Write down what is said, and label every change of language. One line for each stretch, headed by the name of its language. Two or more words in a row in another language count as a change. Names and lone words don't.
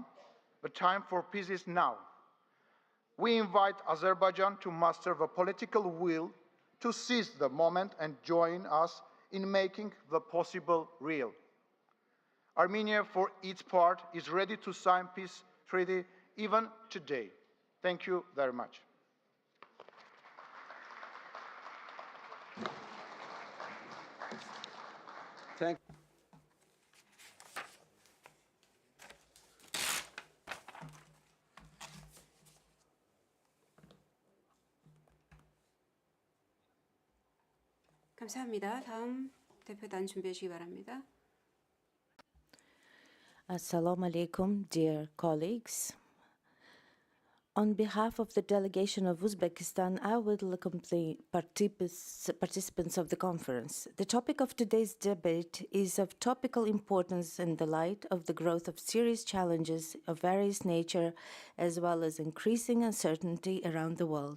English: The time for peace is now. We invite Azerbaijan to muster the political will to seize the moment and join us in making the possible real. Armenia, for its part, is ready to sign peace treaty even today. Thank you very much. Thank
Korean: 감사합니다. 다음 대표단 준비해 주시기 바랍니다.
Arabic: السلام عليكم,
English: dear colleagues. On behalf of the delegation of Uzbekistan, I will welcome the participants of the conference. The topic of today's debate is of topical importance in the light of the growth of serious challenges of various nature, as well as increasing uncertainty around the world.